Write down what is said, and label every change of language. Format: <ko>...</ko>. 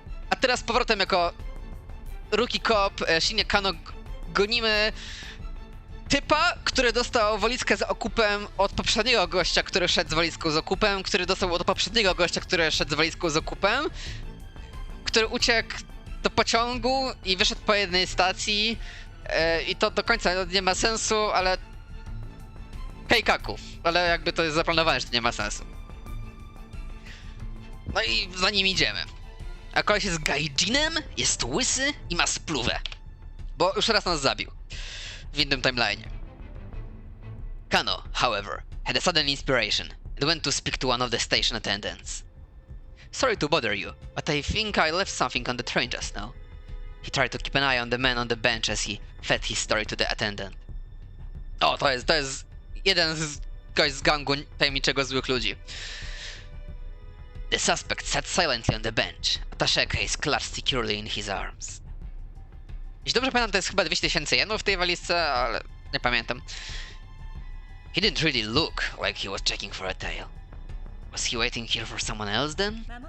<pl>A teraz z powrotem jako rookie cop Shinya Kano gonimy typa, który dostał walizkę z okupem od poprzedniego gościa, który szedł z walizką z okupem, który dostał od poprzedniego gościa, który szedł z walizką z okupem, który uciekł do pociągu i wyszedł po jednej stacji i to do końca nie ma sensu, ale Keikaku, ale jakby to jest zaplanowane, że to nie ma sensu. No i za nim idziemy. A koleś jest gaijinem, jest łysy i ma spluwę. Bo już raz nas zabił. W innym timeline'ie.</pl> <en>Kano, however, had a sudden inspiration and went to speak to one of the station attendants. Sorry to bother you, but I think I left something on the train just now. He tried to keep an eye on the man on the bench as he fed his story to the attendant.</en> <pl>O, to jest jeden z gość z gangu tajemniczego złych ludzi.</pl> <en>The suspect sat silently on the bench, attaché case clutched securely in his arms.</en> <pl>Jeśli dobrze pamiętam, to jest chyba 200 000 jenów w tej walizce, ale nie pamiętam.</pl> <en>He didn't really look like he was checking for a tail. Was he waiting here for someone else then?</en>